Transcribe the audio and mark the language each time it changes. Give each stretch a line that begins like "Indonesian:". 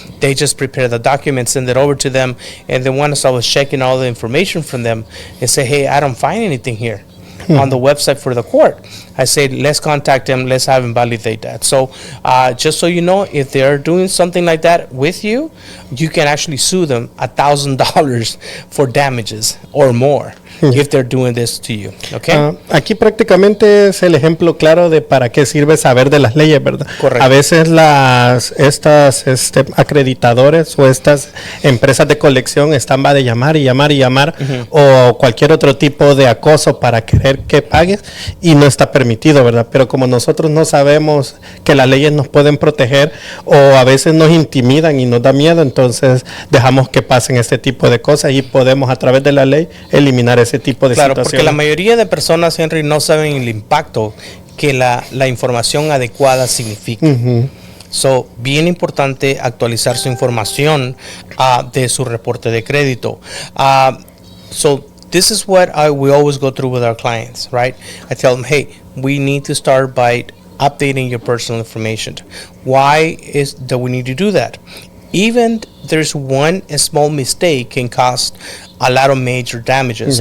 English: They just prepared the documents, send it over to them, and then once I was checking all the information from them, they say, hey, I don't find anything here on the website for the court. I said, let's contact them, let's have them validate that. So just so you know, if they're doing something like that with you, you can actually sue them $1,000 for damages or more if they're doing this to you. Okay.
Spanish: Aquí prácticamente es el ejemplo claro de para qué sirve saber de las leyes, ¿verdad? Correcto. A veces estas acreditadores o estas empresas de colección están va de llamar y llamar y llamar, o cualquier otro tipo de acoso para querer que pagues, y no está permitido, ¿verdad? Pero como nosotros no sabemos que las leyes nos pueden proteger, o a veces nos intimidan y nos da miedo, entonces dejamos que pasen este tipo de cosas y podemos a través de la ley eliminar ese tipo de Claro, situaciones. porque la mayoría de personas, Henry, no saben el impacto que la información adecuada significa. So, bien importante actualizar su información de su reporte de crédito.
English: So, this is what we always go through with our clients, right? I tell them, hey, we need to start by updating your personal information. Why is that we need to do that? Even there's one small mistake can cost a lot of major damages.